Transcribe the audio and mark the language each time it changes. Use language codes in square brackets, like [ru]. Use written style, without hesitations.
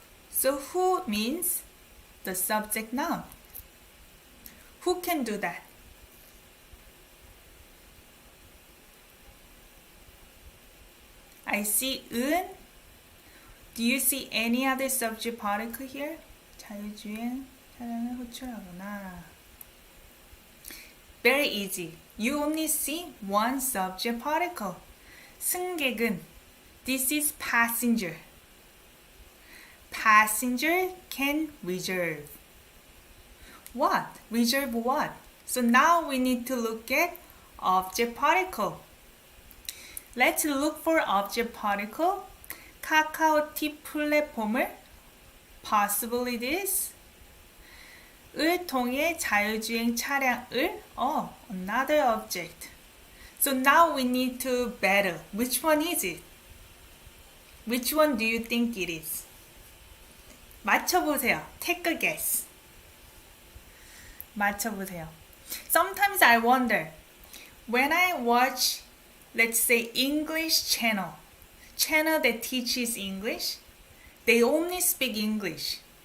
[en] So, who means the subject noun. Who can do that? I see 은. Do you see any other subject particle here? [ko] 자율주행 차량을 호출하거나. [en] Very easy. You only see one subject particle. 승객은. This is passenger. Passenger can reserve. What? Reserve what? So now we need to look at object particle. Let's look for object particle. [ko] 카카오 T 플랫폼을 [en] possibly this [ko] 을 통해 자율주행 차량을 [en] another object. So now we need to battle. Which one is it? Which one do you think it is? [ko] 맞춰보세요. [en] Take a guess. 맞춰보세요. Sometimes I wonder, when I watch, let's say, English channel that teaches English, they only speak English.